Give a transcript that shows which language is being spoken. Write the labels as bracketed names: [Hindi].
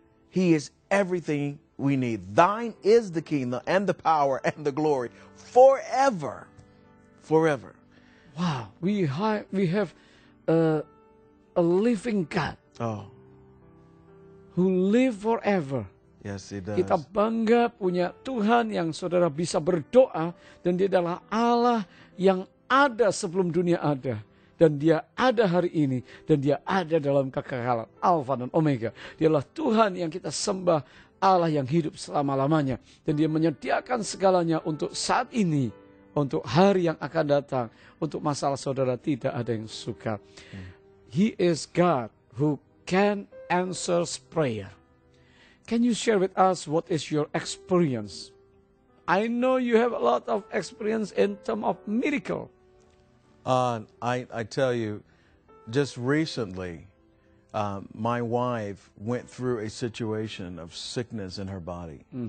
[English] He is everything we need. Thine is the kingdom and the power and the glory forever. Forever. Wow, we have a living God who live forever. Yes, he does. [Indonesian] Kita bangga punya Tuhan yang saudara bisa berdoa, dan dia adalah Allah yang ada sebelum dunia ada. Dan dia ada hari ini, dan dia ada dalam kekekalan, Alfa dan Omega. Dia adalah Tuhan yang kita sembah, Allah yang hidup selama-lamanya. Dan dia menyediakan segalanya untuk saat ini, untuk hari yang akan datang, untuk masalah saudara tidak ada yang suka. [English] He is God who can answer prayer. Can you share with us what is your experience? I know you have a lot of experience in terms of miracle. I tell you, just recently, my wife went through a situation of sickness in her body.